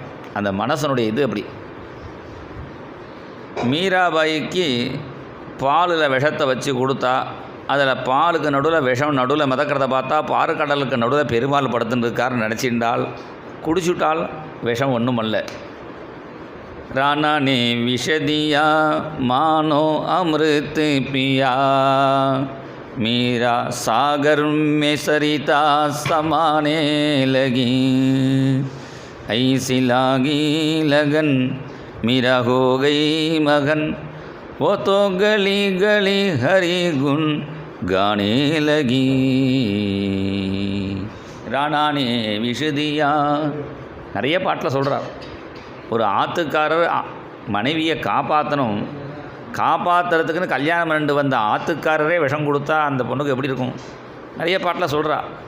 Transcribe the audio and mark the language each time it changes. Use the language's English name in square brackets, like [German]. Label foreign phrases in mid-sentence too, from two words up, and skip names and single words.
[Tamil] அந்த மனசனுடைய இது அப்படி. மீராபாய்க்கு பாலில் விஷத்தை வச்சு கொடுத்தா, அதில் பாலுக்கு நடுவில் விஷம் நடுவில் மிதக்கிறத பார்த்தா பாறுக்கடலுக்கு நடுவில் பெருமாள் படுத்துன்னு இருக்காருன்னு நினச்சிட்டால் குடிச்சுட்டால் விஷம் ஒன்றும் அல்ல. [Hindi] राना ने विष दिया मानो अमृत पिया, मीरा सागर में सरिता समाने लगी, ऐसी लागी लगन मेरा हो गई मगन वो तो गली गली हरी गुन गाने लगी राणा ने विष दिया. [Tamil] நிறைய பாட்டில் சொல்கிறார். ஒரு ஆற்றுக்காரர் மனைவியை காப்பாற்றணும், காப்பாற்றுறதுக்குன்னு கல்யாணம் பண்ணிட்டு வந்த ஆற்றுக்காரரே விஷம் கொடுத்தா அந்த பொண்ணுக்கு எப்படி இருக்கும்? நிறைய பாட்டில் சொல்கிறா.